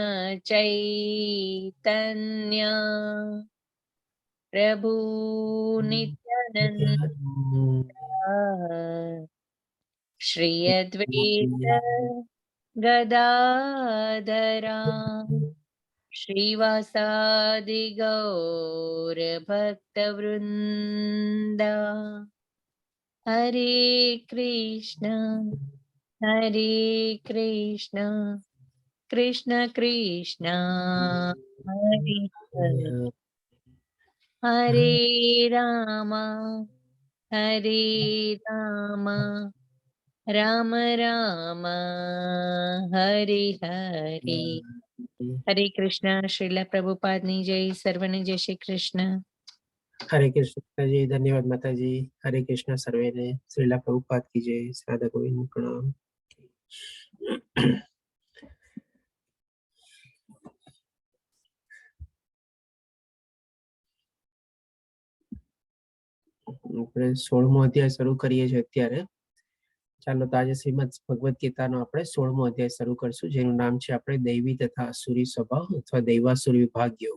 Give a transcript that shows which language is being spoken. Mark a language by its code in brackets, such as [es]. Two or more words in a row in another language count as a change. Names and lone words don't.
[sa] चैतन्य प्रभु नित्यानंद श्री अद्वैत गदाधरा श्रीवासादि गौर भक्तवृंदा हरे कृष्ण कृष्ण कृष्ण हरे हरे हरे राम राम राम हरे हरे हरे कृष्ण [gu] श्रीला प्रभुपाद ની જય સર્વને જય શ્રી કૃષ્ણ [hi] हरे कृष्ण जी। धन्यवाद माता जी। हरे कृष्ण [gu] સર્વે ને। [hi] श्रीला प्रभुपाद की जय। राधा गोविंद प्रणाम। [gu] આપણે 16મો અધ્યાય શરૂ કરીએ છીએ અત્યારે। ચાલો તો આજે શ્રીમદ ભગવદ ગીતાનો આપણે 16મો અધ્યાય શરૂ કરશું, જેનું નામ છે આપણે દૈવી તથા અસુરી સ્વભાવ અથવા દૈવાસુર વિભાગ યોગ।